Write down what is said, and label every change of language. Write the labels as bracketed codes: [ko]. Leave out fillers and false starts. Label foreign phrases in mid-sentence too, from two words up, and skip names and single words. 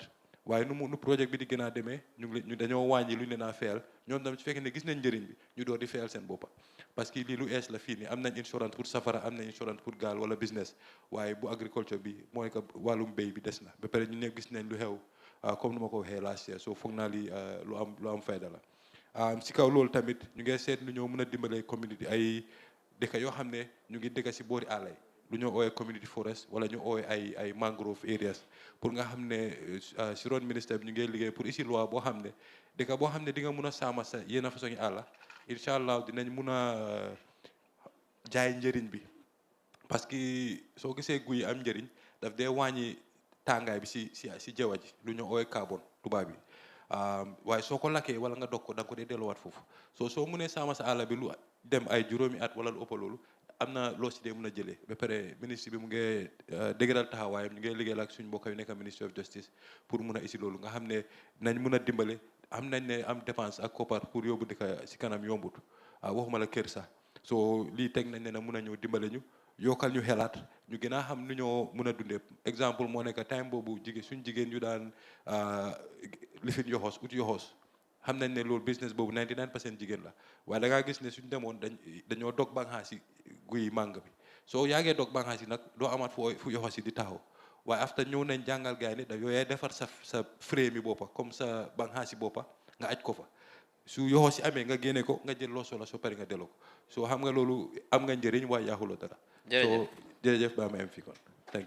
[wo] waaye nu projet bi di gën a demee ñu dañoo wàññi lu ñu leen a fayal ñoom tamit su fekkee ne gis nañ njëriñ bi ñu door di fayal seen boppa [fr] parce que [wo] lii lu ees la fii nii am nañ insurance pour safara am nañ insurance pour gaal wala business waaye bu agriculture bi mooy que wàllum béy bi des na ba pare ñu ne gis nañ lu xew comme nu ma ko waxee [en] last year [wo] so foog naa lii lu am fayda la si kaw loolu tamit ñu ngi seet lu ñoo mën a dimbalee community ay dëkk yoo xam ne ñu ngi dëkk si boori àll yi lu ñoo ooyee [en] community forest [wo] wala ñu ooyee ay [en] mangrove areas [wo] pour nga xam ne si ron ministère bi ñu ngi liggéey pour ici loi boo xam ne dëkk boo xam ne di nga mun a saama sa yenn façon yi àll [ar] إن شاء الله [wo] dinañ mun a jaay njëriñ bi [fr] parce que [wo] soo gisee guy am njëriñ daf dee wàññi tàngaay bi si jaww ji lu ñu ooyee carbone tubaab bi waaye soo ko lakkee wala nga dog ko da nga ko dee delluwaat foofu soo munee saama sa àll bi lu dem ay juróomi at wala lu ëpp loolu am na loo si dee mun a jëlee ba pare ministre bi mu ngi dëgëral taxawaayam ñu ngi liggéeyal ak suñu mbokk yu nekk [en] ministry of justice [wo] pour mun a isi loolu nga xam ne nañ mun a dimbale am nañ ne am dépense ak koppar pour yóbbu dëkk si kanam yombut waxuma la kër sax soo lii teg nañ ne na mun a ñëw dimbale ñu yokkal ñu xelaat ñu gën a xam nu ñoo mun a dundee exemple moo nekk time boobu suñ jigéen ñu daan lifin yoxoos ut yoxoos xam nañ ne loolu business boobu 99% jigéen la waaye da ngaa gis ne suñ demoon dañoo dog banxaas yi guy màng bi soo yaagee dog banxaas yi nag doo amaat fu yoxoos yi di taxaw waaye after ñëw nañ jàngal gaay ne da yooyee defar sa frame yi boppa comme sa banxaas yi boppa nga aj ko fa su yoxoos si amee nga génne ko nga jël loo sola soo pare nga delloo ko soo xam nga loolu am nga njëriñ waaye yaaxuloo dara so jërëjëf ba ma am fi kon [en] thank you